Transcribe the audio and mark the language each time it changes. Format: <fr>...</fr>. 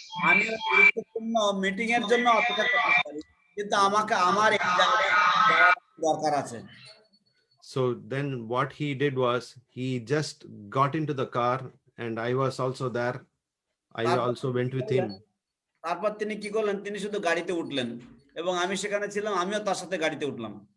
<bn>আমি গুরুত্বপূর্ণ মিটিং এর জন্য অপেক্ষা করতে পারি, কিন্তু আমাকে আমার এই জায়গায় দরকার আছে।</bn> <en>So then what he did was he just got into the car and I was also there. I also went with him.</en> <bn>তারপর তিনি কি করলেন, তিনি শুধু গাড়িতে উঠলেন এবং আমি সেখানে ছিলাম, আমিও তার সাথে গাড়িতে উঠলাম।</bn>